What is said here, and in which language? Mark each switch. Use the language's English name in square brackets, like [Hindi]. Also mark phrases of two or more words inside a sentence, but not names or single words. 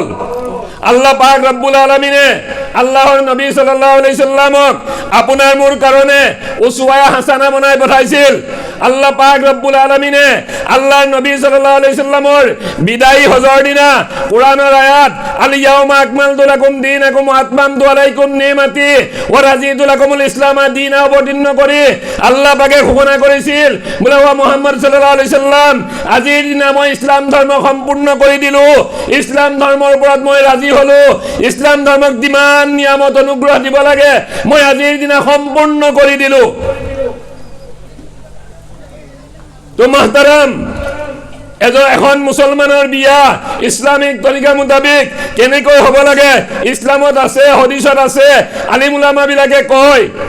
[Assamese] আল্লাহ পাক ৰব্বুল আলামিনে আল্লাহৰ নবী [Arabic] صلى الله عليه وسلم [Assamese] আপোনাৰ মোৰ কাৰণে [Arabic] أسوة حسنة [Assamese] বনাই পঠাইছিল। আল্লাহ পাক ৰব্বুল আলামিনে আল্লাহৰ নবী [Arabic] صلى الله عليه وسلم [Assamese] বিদায়ী হজৰ দিনা কোরআনৰ আয়াত [Arabic] اليوم أكملت لكم دينكم وأتممت عليكم نعمتي ورضيت لكم الإسلام دينا [Assamese] অবতীর্ণ কৰি আল্লাহ পাকে ঘোষণা কৰিছিল, বোলে [Arabic] وا محمد صلى الله عليه وسلم, [Assamese] আজিৰ দিনা মই ইছলাম ধৰ্ম সম্পূৰ্ণ কৰি দিলো, ইছলাম ধৰ্মৰ ওপৰত মই ৰাজি হলো, ইছলাম ধৰ্মক যিমান নিয়ামত অনুগ্ৰহ দিব লাগে মই আজিৰ দিনা সম্পূৰ্ণ কৰি দিলো। তো মাহতারাম, এখন মুছলমানৰ বিয়া ইসলামিক তৰিকা মুতাবিক কেনেকৈ হ'ব লাগে ইছলামত আছে, হদিছত আছে, আলিম উলামা বিলাকে কয়।